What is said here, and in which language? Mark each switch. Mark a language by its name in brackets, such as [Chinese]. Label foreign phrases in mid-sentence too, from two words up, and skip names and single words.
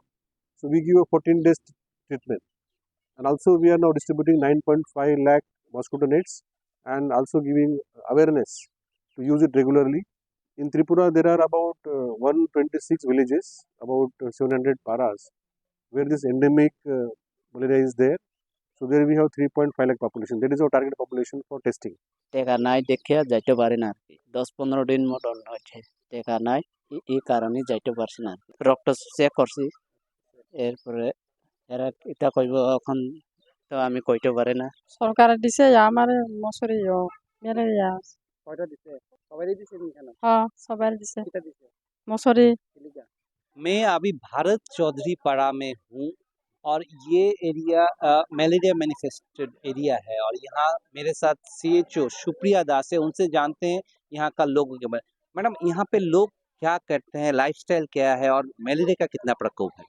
[English] So we give a 14 days treatment. And also we are now distributing 9.5 lakh mosquito nets and also giving awareness to use it regularly. In Tripura, there are about 126 villages, about 700 paras, where this endemic malaria is there. So there we have 3.5 lakh population. That is our target population for testing. [Bangla] টাকা নাই দেখিয়া যাইতে পারে না 10-15 দিন মোটন হচে টাকা নাই এই কারণে যাইতে পারছি না রক্ত চেক করছি এরপরে এরা এটা কইব এখন তো আমি কইতে পারে না সরকার দিছে আমারে মশরি ম্যালেরিয়া কয়টা দিছে সবারই দিছে কেন হ্যাঁ সবার দিছে এটা দিছে মশরি [Hindi] मैं अभी भारत चौधरी पाड़ा में हूँ और ये एरिया [English] malaria manifested area [Hindi] है और यहाँ मेरे साथ CHO सुप्रिया दास है, उनसे जानते हैं यहाँ का लोगों के बारे। मैडम, यहाँ पे लोग क्या करते हैं, लाइफस्टाइल क्या है और मलेरिया का कितना प्रकोप है?